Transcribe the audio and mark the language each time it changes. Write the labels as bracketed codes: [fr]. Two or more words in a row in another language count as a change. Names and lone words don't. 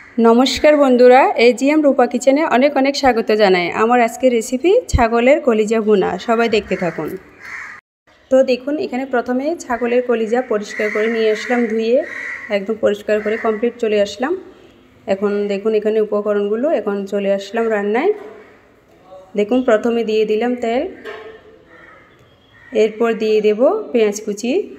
[bn] নমস্কার বন্ধুরা এজিএম রূপা কিচেনে অনেক অনেক স্বাগত জানাই। আমার আজকের রেসিপি ছাগলের কলিজা ভুনা। সবাই দেখতে থাকুন। তো দেখুন এখানে প্রথমে ছাগলের কলিজা পরিষ্কার করে নিয়ে আসলাম, ধুয়ে একদম পরিষ্কার করে কমপ্লিট চলে আসলাম। এখন দেখুন এখানে উপকরণগুলো, এখন চলে আসলাম রান্নায়। দেখুন প্রথমে দিয়ে দিলাম তেল, এরপর দিয়ে দেব পেঁয়াজ কুচি।